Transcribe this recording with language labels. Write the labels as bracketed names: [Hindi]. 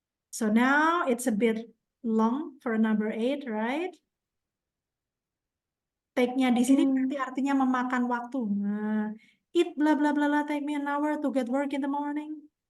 [English] So now it's a bit long for number 8, right? [Indonesian] Take-nya di sini berarti artinya memakan waktu. [English] Nah, it bla bla bla bla take me an hour to get work in the morning.